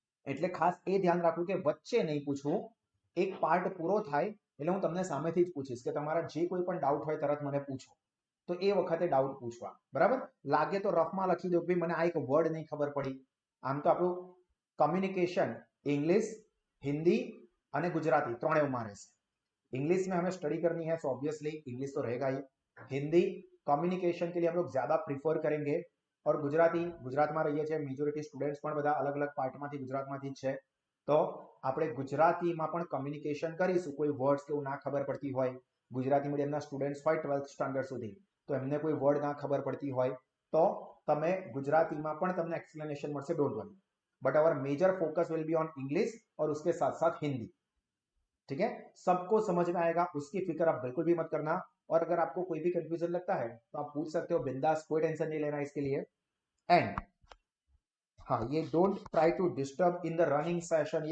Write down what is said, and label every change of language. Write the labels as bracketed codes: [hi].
[gu] એટલે ખાસ એ ધ્યાન રાખવું કે વચ્ચે નહીં પૂછવું, એક પાર્ટ પૂરો થાય એટલે હું તમને સામેથી જ પૂછીશ કે તમારા જે કોઈ પણ ડાઉટ હોય તરત મને પૂછો, તો એ વખતે ડાઉટ પૂછવા. બરાબર? લાગે તો રફમાં લખી દો કે મને આ એક વર્ડ નહીં ખબર પડી. આમ તો આપણું कम्युनिकेशन इंग्लिश, हिंदी અને गुजराती ત્રણેયમાં રહેશે. [hi] इंग्लिश में हमें स्टडी करनी है तो ऑब्वियसली इंग्लिश तो रहेगा ही. हिंदी कम्युनिकेशन के लिए हम लोग ज्यादा प्रीफर करेंगे और गुजराती [gu] ગુજરાતમાં રહીએ છીએ, મેજોરિટી સ્ટુડન્ટ્સ પણ બધા અલગ અલગ પાર્ટમાંથી ગુજરાતમાંથી જ છે, તો આપણે ગુજરાતીમાં પણ કમ્યુનિકેશન કરીશું. કોઈ વર્ડ્સ કેવું ના ખબર પડતી હોય, ગુજરાતી મીડિયમના સ્ટુડન્ટ્સ હોય 12th સ્ટાન્ડર્ડ સુધી, તો એમને કોઈ વર્ડ ના ખબર પડતી હોય તો તમે ગુજરાતીમાં પણ તમને एक्सप्लेनेशन મળશે, [en] Don't worry. But our major focus will be on English [hi] और उसके साथ साथ हिंदी. ठीक है, सबको समझ में आएगा, उसकी फिक्र आप बिल्कुल भी मत करना. और अगर आपको कोई भी कंफ्यूजन लगता है तो आप पूछ सकते हो बिंदास, कोई टेंशन नहीं लेना इसके लिए. [en] And हाँ, ये don't try to disturb in the running session.